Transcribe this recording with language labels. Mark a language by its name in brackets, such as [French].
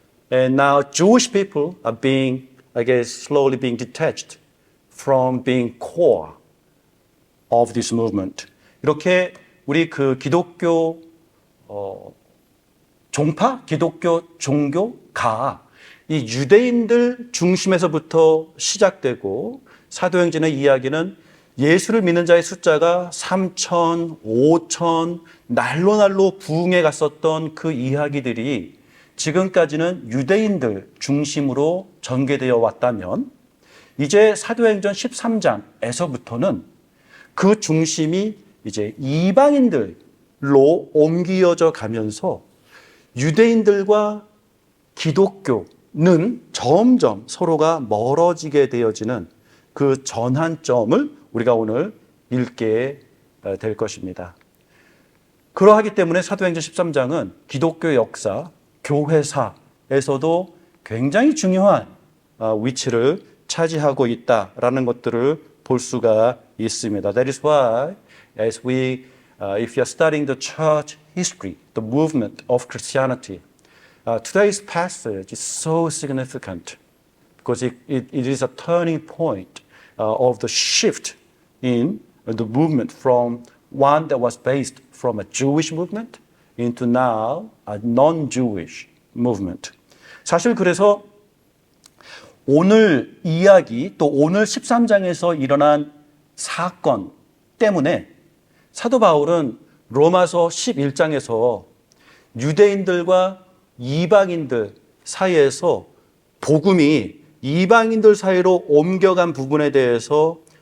[English] And now Jewish people are being, I guess, slowly being detached from being core of this movement. [Korean] 이렇게 우리 그 기독교 종파, 기독교 종교가 이 유대인들 중심에서부터 시작되고 사도행전의 이야기는 예수를 믿는 자의 숫자가 3천, 5천, 날로 부흥해 갔었던 그 이야기들이 지금까지는 유대인들 중심으로 전개되어 왔다면 이제 사도행전 13장에서부터는 그 중심이 이제 이방인들로 옮겨져 가면서 유대인들과 기독교는 점점 서로가 멀어지게 되어지는 그 전환점을 우리가 오늘 읽게 될 것입니다. 그러하기 때문에 사도행전 13장은 기독교 역사, 교회사에서도 굉장히 중요한 위치를 차지하고 있다라는 것들을 볼 수가 있습니다. [English] That is why, as we, if you are studying the church history, the movement of Christianity, today's passage is so significant because it is a turning point of the shift in the movement from one that was based from a Jewish movement into now a non-Jewish movement. [Korean] 사실 그래서 오늘 이야기 또 오늘 13장에서 일어난 사건 때문에 사도 바울은 로마서 11장에서 유대인들과 이방인들 사이에서 복음이 이방인들 사이로 옮겨간 부분에 대해서